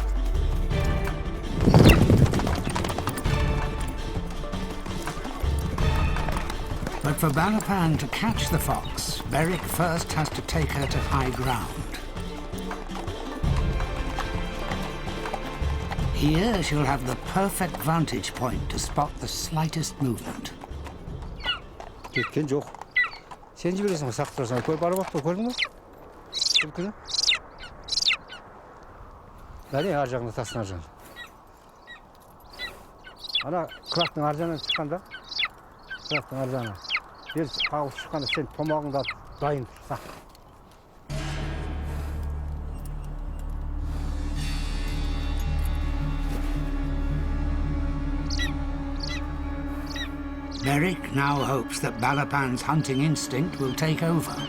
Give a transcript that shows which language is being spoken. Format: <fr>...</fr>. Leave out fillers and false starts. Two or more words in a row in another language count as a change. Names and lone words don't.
<en>But for Balapan to catch the fox, Beric first has to take her to high ground. Here she'll have the perfect vantage point to spot the slightest movement.</en> <kk>кеткен жоқ. Сен жібересің ғой, сақтап тұрсаң, көріп арып ақ көрдің бе? Күлкіні. Бәле ар жағында тастың ар жағында. Ана қыраттың ар жағынан шыққанда, қыраттың ар жағынан. Жел қағып шыққанда сен томағыңды алып дайын тұр, сақ.</kk> <en>Beric now hopes that Balapan's hunting instinct will take over.</en>